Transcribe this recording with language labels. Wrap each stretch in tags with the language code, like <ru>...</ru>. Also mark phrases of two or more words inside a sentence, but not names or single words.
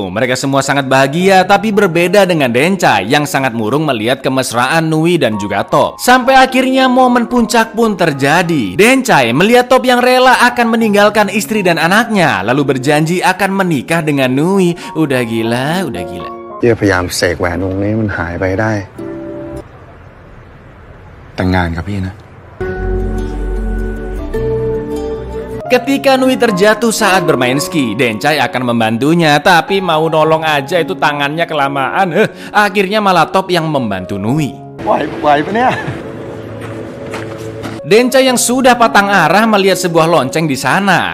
<id>Mereka semua sangat bahagia, tapi berbeda dengan Dencai yang sangat murung melihat kemesraan Nui dan juga Top. Sampai akhirnya momen puncak pun terjadi. Dencai melihat Top yang rela akan meninggalkan istri dan anaknya, lalu berjanji akan menikah dengan Nui. Udah gila, udah gila.</id> <th>พยายามเสกแหวนวงนี้มันหายไปได้แต่งงานกับพี่นะ</th> <id>Ketika Nui terjatuh saat bermain ski, Dencai akan membantunya, tapi mau nolong aja itu tangannya kelamaan. Akhirnya malah Top yang membantu Nui. Dencai yang sudah patang arah melihat sebuah lonceng di sana.</id>